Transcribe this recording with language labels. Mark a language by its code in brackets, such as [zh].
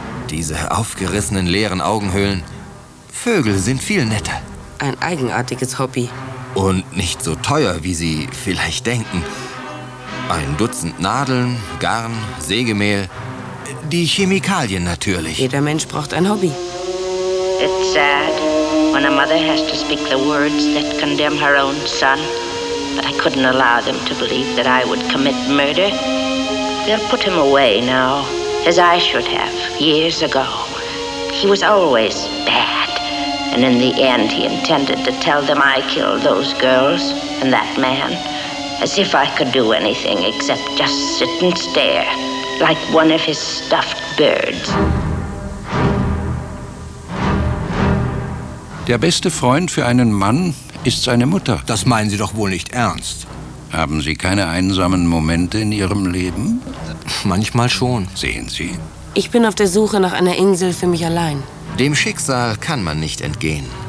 [de] Diese aufgerissenen leeren Augenhöhlen. Vögel sind viel netter. Ein eigenartiges Hobby. Und nicht so teuer, wie Sie vielleicht denken. Ein Dutzend Nadeln, Garn, Sägemehl, die Chemikalien natürlich. Jeder Mensch braucht ein Hobby. [en] It's sad when a mother has to speak the words that condemn her own son. But I couldn't allow them to believe that I would commit murder. They'll put him away now, as I should have years ago. He was always bad. And in the end, he intended to tell them I killed those girls and that man. As if I could do anything except just sit and stare, like one of his stuffed birds. [de] Der beste Freund für einen Mann ist seine Mutter. Das meinen Sie doch wohl nicht ernst. Haben Sie keine einsamen Momente in Ihrem Leben? Manchmal schon. Sehen Sie? Ich bin auf der Suche nach einer Insel für mich allein. Dem Schicksal kann man nicht entgehen.